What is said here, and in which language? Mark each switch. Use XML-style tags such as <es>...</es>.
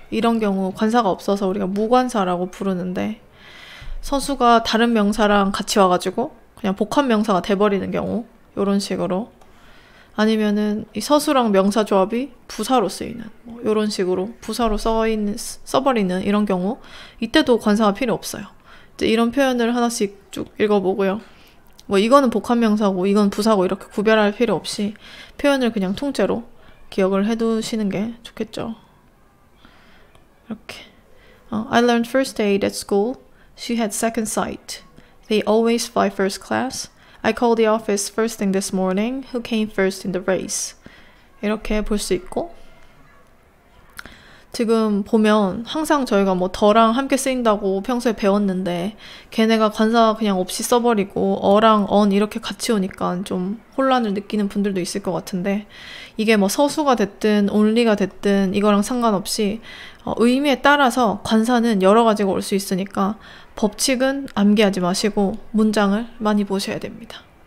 <ko>이런 경우 관사가 없어서 우리가 무관사라고 부르는데 서수가 다른 명사랑 같이 와가지고 그냥 복합명사가 돼버리는 경우 이런 식으로 아니면은 이 서수랑 명사 조합이 부사로 쓰이는 뭐 이런 식으로 부사로 써버리는 이런 경우 이때도 관사가 필요 없어요. 이제 이런 표현을 하나씩 쭉 읽어보고요. 뭐 이거는 복합명사고 이건 부사고 이렇게 구별할 필요 없이 표현을 그냥 통째로 기억을 해두시는 게 좋겠죠. 이렇게</ko> <en>I learned first aid at school. She had second sight. They always fly first class. I called the office first thing this morning. Who came first in the race?</en> <ko>이렇게 볼 수 있고 지금 보면 항상 저희가 뭐 더랑 함께 쓰인다고 평소에 배웠는데 걔네가 관사 그냥 없이 써버리고 어랑 언 이렇게 같이 오니까 좀 혼란을 느끼는 분들도 있을 것 같은데 이게 뭐 서수가 됐든 only가 됐든 이거랑 상관없이 의미에 따라서 관사는 여러 가지가 올 수 있으니까 법칙은 암기하지 마시고 문장을 많이 보셔야 됩니다.</ko>